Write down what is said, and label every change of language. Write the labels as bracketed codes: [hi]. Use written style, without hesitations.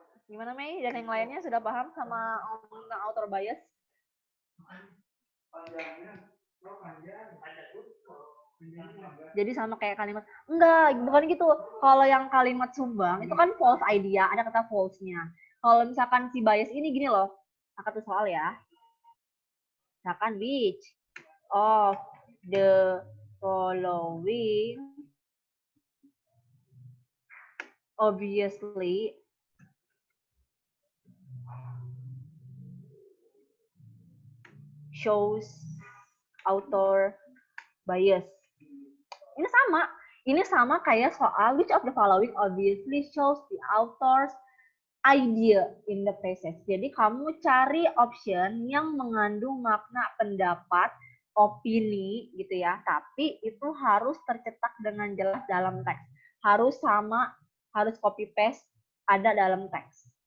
[id] Gimana Mei? Dan yang lainnya sudah paham sama tentang author bias? Jadi sama kayak kalimat, enggak, bukan gitu. Kalau yang kalimat sumbang, itu kan false idea, ada kata false-nya. Kalau misalkan si bias ini gini loh, satu soal ya. [en] Misalkan which of the following obviously shows author bias. Ini sama kayak soal which of the following obviously shows the author's idea in the passage. [id] Jadi kamu cari option yang mengandung makna pendapat, opini gitu ya, tapi itu harus tercetak dengan jelas dalam teks. Harus sama, harus copy paste ada dalam teks.